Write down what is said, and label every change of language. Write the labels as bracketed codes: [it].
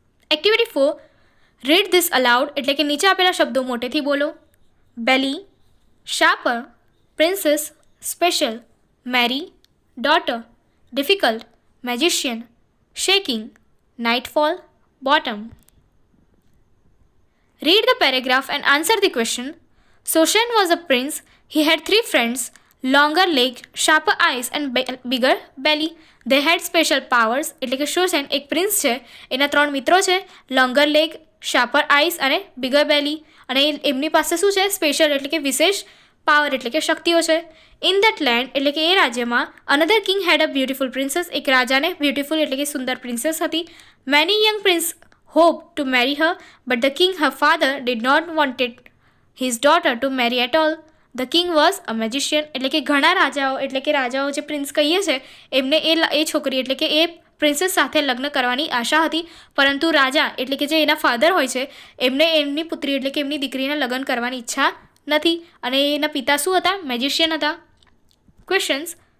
[gu] Activity 4 [en] read this aloud [gu] એટલે કે નીચે આપેલા શબ્દો મોટેથી બોલો. [en] Belly, sharper, princess, special, marry, daughter, difficult, magician, shaking, nightfall, bottom. Read the paragraph and answer the question. Shoshan was a prince. He had 3 friends, longer legs, sharper eyes and bigger belly. They had special powers. [gu] એટલે કે શોશન એક prince છે એના 3 મિત્રો છે longer leg, sharper ice અને bigger બેલી અને એમની પાસે શું છે સ્પેશિયલ એટલે કે વિશેષ પાવર એટલે કે શક્તિઓ છે. [en] in that land [gu] એટલે કે એ રાજ્યમાં [en] another king had a beautiful princess [gu] એક રાજાને બ્યુટિફુલ એટલે કે સુંદર પ્રિન્સેસ હતી. [en] Many young prince hoped to marry her, but the king, her father, did not wanted his daughter to marry at all. The king was a magician [gu] એટલે કે ઘણા રાજાઓ એટલે કે રાજાઓ જે પ્રિન્સ કહીએ છે એમને એ છોકરી એટલે કે એ પ્રિન્સેસ સાથે લગ્ન કરવાની આશા હતી પરંતુ રાજા એટલે કે જે એના ફાધર હોય છે એમને એમની પુત્રી એટલે કે એમની દીકરીને લગ્ન કરવાની ઈચ્છા નથી અને એના પિતા શું હતા મેજિશિયન હતા. ક્વેશ્ચન્સ.